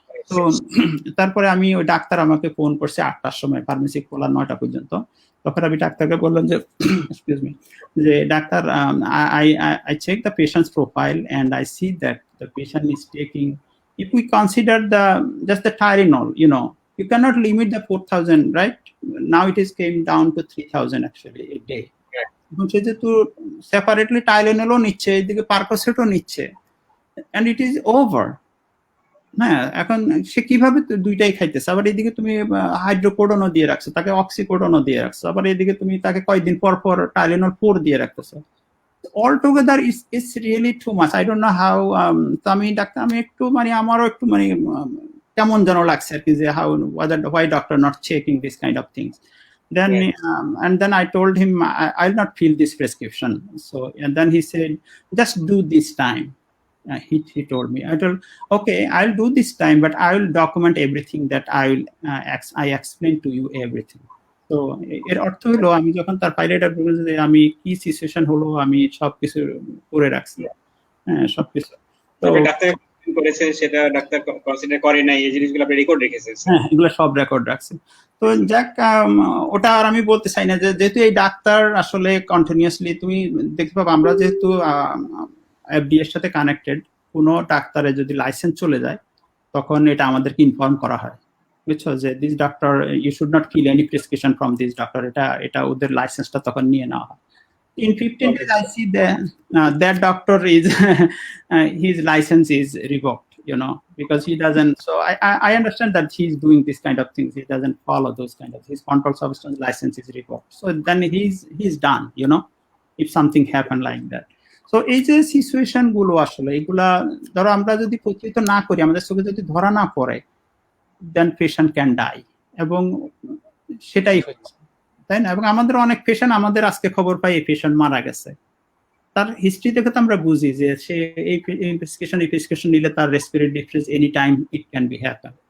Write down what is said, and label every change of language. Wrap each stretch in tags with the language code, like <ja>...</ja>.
<bn>তো তারপরে আমি ওই ডাক্তার আমাকে ফোন করছে 8টার সময়, ফার্মেসি খোলা 9টা পর্যন্ত। তখন আমি ডাক্তারকে বললাম যে এক্সকিউজ মি, যে doctor</bn> <en>I check the patient's profile and I see that the patient is taking, if we consider just the Tylenol, you know, you cannot limit the 4,000, right? Now it is came down to 3,000 actually a day.</en> <bn>এখন সে যেহেতু separately টাইলেনলও নিচ্ছে, এদিকে পার্কোসেটও নিচ্ছে,</bn> <en>and it is over.</en> <bn>হ্যাঁ, এখন সে কিভাবে দুইটাই খাইতেছে, আবার এদিকে তুমি হাইড্রোকোডনও দিয়ে রাখছো, তাকে অক্সিকোডনও দিয়ে রাখছো, আবার এদিকে তুমি তাকে কয়েকদিন পর পর টাইলেনল 4 দিয়ে রাখতেছো।</bn> <en>All together it's really too much, I don't know how.</en> <bn>তো আমি ডাক্তার, আমি একটু মানে আমারও একটু মানে কেমন যেন লাগছে আর কি, যে</bn> <en>How why doctor not checking this kind of things. Then and then I told him I'll not fill this prescription. So and then he said just do this time. He told me, I told okay, I'll do this time, but I will document everything that I explain to you everything.</en> <bn>তো এর অর্থ হলো আমি যখন তার ফাইলেটা বলছি যে আমি কি সিচুয়েশন হলো আমি সবকিছু করে রাখছি, হ্যাঁ সবকিছু। তো ডাক্তার করেছে সেটা ডাক্তার কনসিডার করে নাই, এই জিনিসগুলো আপনি রেকর্ড রেখেছেন? হ্যাঁ, এগুলো সব রেকর্ড রাখছি। তো যাক, ওটা আর আমি বলতে চাই না, যে যেহেতু এই ডাক্তার আসলে কন্টিনিউয়াসলি তুমি দেখতে পাবো, আমরা যেহেতু FDA এর সাথে কানেক্টেড, কোনো ডাক্তারের যদি লাইসেন্স চলে যায় তখন এটা আমাদেরকে ইনফর্ম করা হয়, বুঝছো, যে</bn> <en>this doctor you should not feel any prescription from this doctor,</en> <bn>এটা ওদের লাইসেন্সটা তখন নিয়ে নেওয়া হয়।</bn> <en>In 15 days I see that doctor is his license is revoked, because he doesn't. So I understand that he's doing this kind of things. He doesn't follow those kind of. His controlled substance license is revoked. So then he's done. If something happened like that.</en> <bn>So এই যে situation গুলো আসলে এগুলা ধরো আমরা যদি প্রতিহত না করি, আমাদের চোখে যদি ধরা না পড়ে,</bn> <en>then patient can die,</en> <bn>এবং সেটাই হচ্ছে, তাই না? এবং আমাদের অনেক পেশেন্ট, আমাদের আজকে খবর পাই এই পেশেন্ট মারা গেছে, তার হিস্ট্রি দেখে তো আমরা বুঝি যে সে এই প্রেসক্রিপশন নিলে তার respiratory difference</bn> <en>Any time it can be happen.</en>